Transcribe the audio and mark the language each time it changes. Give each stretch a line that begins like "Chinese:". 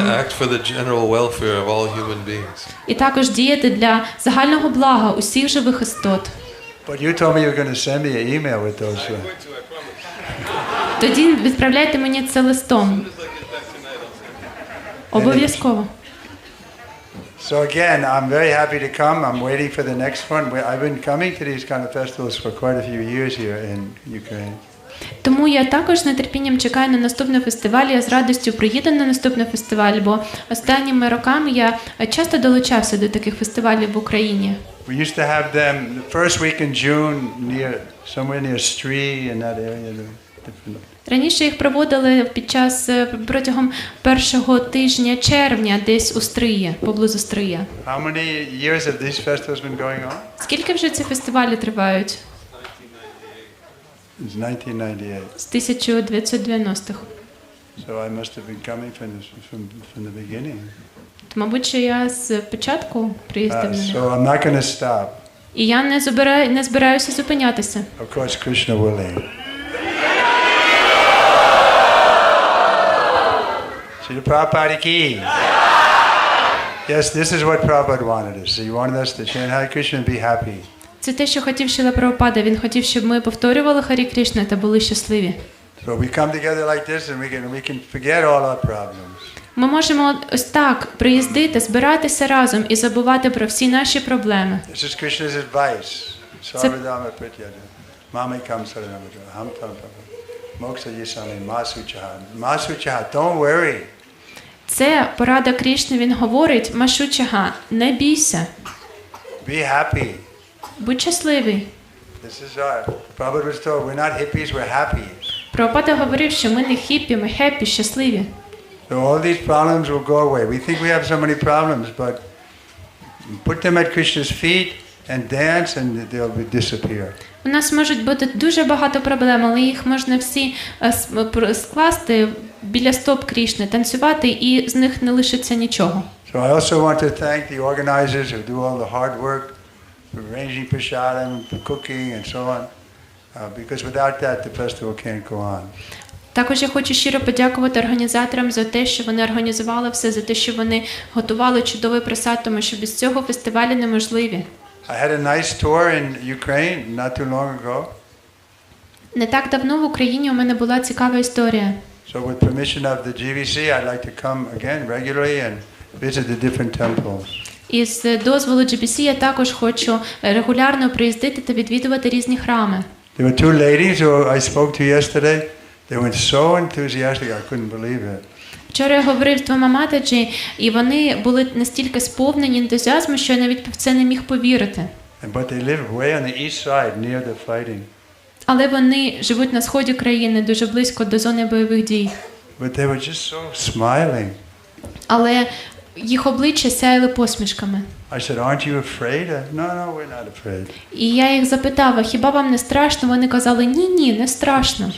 English: act for the general welfare of all human beings.
Ukrainian: І також діяти для загального блага усіх живих істот.
English: But you told me you were going to send me an email with those.
Ukrainian: Тоді відправляйте мені це листом. Обов'язково.
English: So again, I'm very happy to come. I'm waiting for the next one. I've been coming to these kind of festivals for quite a few years here in Ukraine.
Ukrainian: Тому я також з нетерпінням чекаю на наступний фестиваль. Я з радістю приїду на наступний фестиваль, бо останніми роками я часто долучався до таких фестивалів в Україні.
English: We used to have them the first week in June somewhere near STUDII in that area.
Ukrainian: Раніше їх проводили протягом першого тижня червня десь у Стриї, поблизу Стрия.
English: How many years have these festivals been going on?
Ukrainian: Скільки вже ці фестивалі тривають?
English: It's 1998.
Ukrainian: З 1990-х.
English: So I must have been coming from the beginning.
Ukrainian: Мабуть, що я з початку приїздив на них.
English: So I'm not going to stop.
Ukrainian: І я не збираюся зупинятися.
English: Of course, Krishna willing. Srila Prabhupada ki. Yes, this is what Prabhupada wanted us. He wanted us to chant Hare Krishna and be happy.
Ukrainian: Це те, що хотів Шріла Прабхупада. Він хотів, щоб ми повторювали Харі Кришна та були щасливі.
English: So we come together like this and we can forget all our problems.
Ukrainian: Ми можемо ось так приїздити, збиратися разом і забувати про всі наші проблеми.
English: This is Krishna's advice.
Sanskrit: Sarvadama pratyada. Mamikam saranamatra. Ham tam moksa yisami masuchaha.
English: Masuchaha, don't worry.
Ukrainian: Це порада Кришни, він говорить: Машучага, не бійся.
English: Be happy.
Ukrainian: Будь щасливий.
English: This is our Prabhupada was told, we're not hippies, we're happy.
Ukrainian: Прабхупада говорив, що ми не хіппі, ми хеппі, щасливі.
English: So all these problems will go away. We think we have so many problems, but put them at Krishna's feet and dance and they'll disappear.
Ukrainian: У нас можуть бути дуже багато проблем, але їх можна всі скласти біля стоп Кришни, танцювати, і з них не лишиться нічого.
English: So I also want to thank the organizers who do all the hard work, for arranging prasadam, for cooking and so on, because without that the festival can't go on.
Ukrainian: Також я хочу щиро подякувати організаторам за те, що вони організували все, за те, що вони готували чудовий просад, тому що без цього фестивалі неможливі.
English: I had a nice tour in Ukraine not too long ago.
Ukrainian: Не так давно в Україні у мене була цікава історія.
English: So with permission of the GVC, I'd like to come again regularly and visit the different temples.
Ukrainian: І з дозволу GBC я також хочу регулярно приїздити та відвідувати різні храми.
English: There were two ladies who I spoke to yesterday. They were so enthusiastic, I couldn't believe it.
Ukrainian: Вчора я говорив з двома матаджі, і вони були настільки сповнені ентузіазму, що я навіть в це не міг повірити.
English: But they live way on the east side, near the fighting.
Ukrainian: Але вони живуть на сході країни, дуже близько до зони бойових дій.
English: But they were just so smiling.
Ukrainian: Але їх обличчя сяяли посмішками.
English: I said, aren't you afraid? No, we're not afraid.
Ukrainian: І я їх запитав: а хіба вам не страшно? Вони казали: ні, не страшно.